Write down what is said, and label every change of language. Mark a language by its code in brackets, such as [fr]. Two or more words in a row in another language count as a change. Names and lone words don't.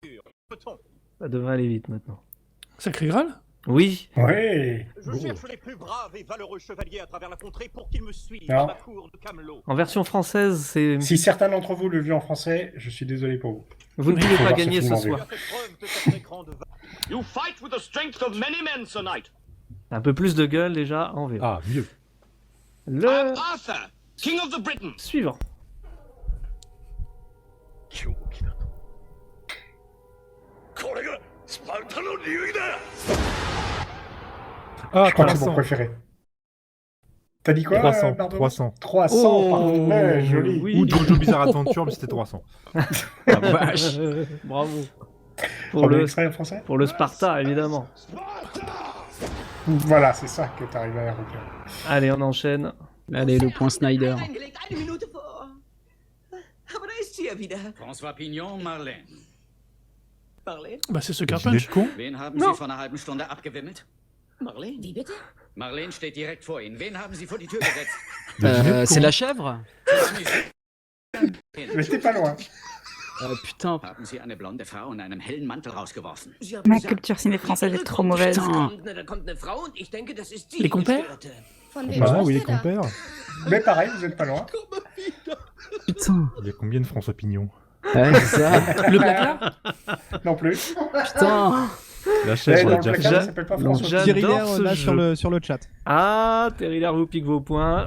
[fr] Ça devrait aller vite maintenant. Sacré Graal? Oui. Ouais. Je cherche les plus braves et valeureux chevaliers à travers la contrée pour qu'ils me suivent Non. à ma cour de Camelot. En version française, c'est. Si certains d'entre vous le vu en français, je suis désolé pour vous. Vous ne Il pouvez faut pas voir gagner film ce en vue. soir. [en] You fight with the strength of many men, Sir Knight. [fr] Un peu plus de gueule déjà en VO. Ah, mieux. Le [en] Arthur, King of the Britons. [fr] suivant. Ah, Je crois que c'est 300. mon préféré. T'as dit quoi 300, pardon 300. 300, Oh, parfait, joli. oui. Ou Jojo Bizarre Adventure, mais c'était 300. La vache. Bravo. Pour Pour le, l'extrait en français pour le Sparta, évidemment. Voilà, c'est ça que t'arrives à retenir. Allez, on enchaîne. Allez, le point Snyder. [de] Eingelegt, eine Minute vor. Aber da ist sie ja wieder. [fr] François Pignon, Marlène. Marlene? Bah, c'est Sucker Dîner de Punch. con. [de] Wen haben No. Sie vor einer halben Stunde abgewimmelt? Marlene? Wie bitte? Marlene steht direkt vor Ihnen. Wen haben Sie vor die Tür gesetzt? [fr] Le dîner de C'est con. la chèvre Mais t'es pas loin. Putain. [de] Haben Sie eine blonde Frau in einem hellen Mantel rausgeworfen? Sie haben [fr] Ma [de] gesagt, [fr] culture ciné française est trop [de] kommt [fr] mauvaise. [de] da kommt eine Frau und ich denke, das ist die [fr] Les compères [de] Gestörte. Von [fr] Bah oui, les compères. Mais pareil, vous êtes pas loin. Putain. Il y a combien de François Pignon? Ouais, c'est ça. Le placard. Non plus. Putain. La Eh, chèvre, on dans l'a le déjà placard, fait. il s'appelle pas François. J'adore Thierry Lair, ce là jeu. sur le chat. Ah, Terry Lair vous pique vos points.